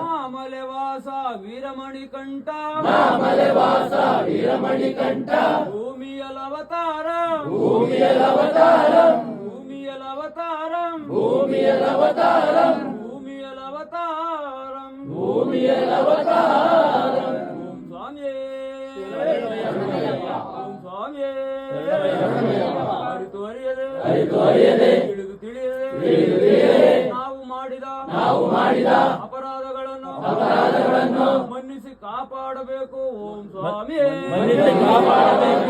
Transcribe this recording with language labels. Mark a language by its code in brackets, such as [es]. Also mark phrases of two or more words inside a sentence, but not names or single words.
[ml] മാമലവാസ വീരമണികണ്ഠ മാമലവാസ വീരമണികണ്ഠ ഭൂമി ഭൂമിയിലവതാരം ಭೂಮಿಯಲವತಾರಂ ಭೂಮಿಯಲವತಾರಂ ಭೂಮಿಯಲವತಾರಂ ಭೂಮಿಯಲವತಾರಂ ಭೂಮಿಯಲವತಾರಂ [kn] ಓಂ ಸ್ವಾಮಿಯೇ ಓಂ ಸ್ವಾಮಿಯೇ ಅರಿತು ಅರಿಯದೆ ತಿಳಿದು ತಿಳಿಯದೆ ನಾವು ಮಾಡಿದ ಅಪರಾಧಗಳನ್ನು ಮನ್ನಿಸಿ ಕಾಪಾಡಬೇಕು ಓಂ ಸ್ವಾಮಿಯೇ